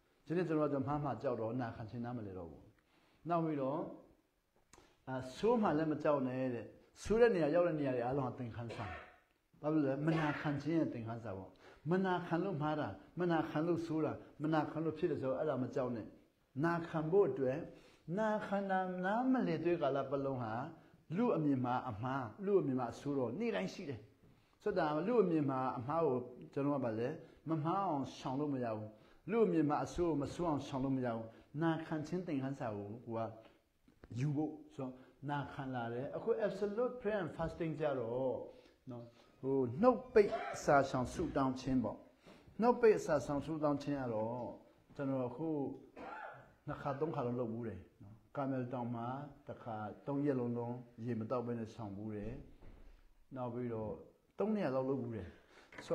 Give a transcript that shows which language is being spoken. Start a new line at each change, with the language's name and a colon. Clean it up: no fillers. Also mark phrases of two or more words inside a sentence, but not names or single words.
Burmese: ဒီနေ့ကျွန်တော်တို့မှားကြောက်တော့နာခံချင်းနားမလဲတော့ဘူးနောက်ပြီးတော့ဆိုးမှလည်းမကြောက်နဲ့တဲ့ဆိုးတဲ့နေရာရောက်တဲ့နေရာတွေအားလုံးကသင်ခန်းစာဘာလို့လဲမနာခံခြင်းရဲ့သင်ခန်းစာပေါ့မနာခံလို့မှားတာမနာခံလို့ဆိုးတာမနာခံလို့ဖြစ်တယ်ဆိုတော့အဲ့ဒါမကြောက်နဲ့နာခံဖို့အတွက်နာခံတာနားမလဲတွေ့ကာလပလုံးဟာလူအမြင်မှာအမှားလူအမြင်မှာအဆိုးတော့နေ့တိုင်းရှိတယ်ဆိုတော့လူအမြင်မှာအမှားကိုကျွန်တော်ကဗာလဲမမှားအောင်ရှောင်လို့မရဘူးလူ အမြင်မှာအဆိုးကိုမဆိုးအောင်ရှောင်လို့မရဘူးနာခံခြင်းသင်ခန်းစာကိုကယူဖို့ဆိုတော့နာခံလာတယ်အခု
English: absolute prayer and fasting
Burmese: ကြတော့နော်ဟိုနှုတ်ပိတ်စာဆောင်ဆုတောင်းခြင်းပေါ့နှုတ်ပိတ်စာဆောင်ဆုတောင်းခြင်းကတော့ကျွန်တော်အခုနှစ်ခါသုံးခါလုံးလုပ်ဘူးတယ်နော်ကာမယ်တောင်မှာတစ်ခါ3ရက်လုံးရေမတောက်ဘဲနဲ့ဆောင်ဘူးတယ်နောက်ပြီးတော့3နှစ်လောက်လုပ်ဘူးတယ်ဆို